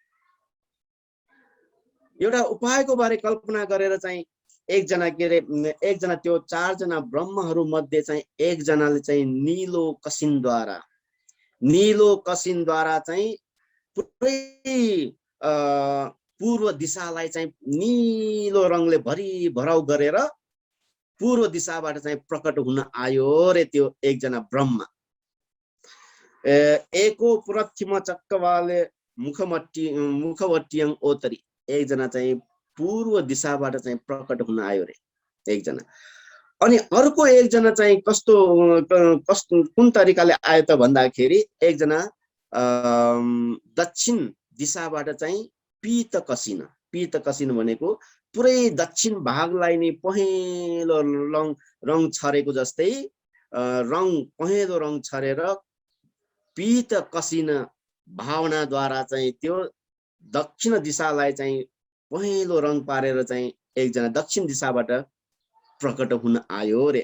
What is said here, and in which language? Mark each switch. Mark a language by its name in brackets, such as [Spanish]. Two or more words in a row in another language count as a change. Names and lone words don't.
[Nepali] एउटा उपायको बारे कल्पना गरेर चाहिँ एकजना त्यो 4 जना ब्रह्महरू मध्ये चाहिँ एकजनाले चाहिँ नीलो कसिनद्वारा चाहिँ पुरै पूर्व दिशालाई चाहिँ नीलो रङले भरिभराउ गरेर पूर्व दिशाबाट चाहिँ प्रकट हुन आयो रे त्यो एकजना ब्रह्म। [Pali] एको प्रथिम चक्कवाले मुखवट्टियङ ओतरी, [Nepali] एकजना चाहिँ पूर्व दिशाबाट चाहिँ प्रकट हुन आयो रे एकजना। अनि अर्को एकजना चाहिँ कस्तो कुन तरिकाले आयो त भन्दाखेरि एकजना दक्षिण दिशाबाट चाहिँ पीत कसिन भनेको पुरै दक्षिण भागलाई नै पहेँलो रङ छरेको जस्तै पहेँलो रङ छरेर पीत कसिन भावनाद्वारा चाहिँ त्यो दक्षिण दिशालाई चाहिँ पहेँलो रङ पारेर चाहिँ एकजना दक्षिण दिशाबाट प्रकट हुन आयो रे।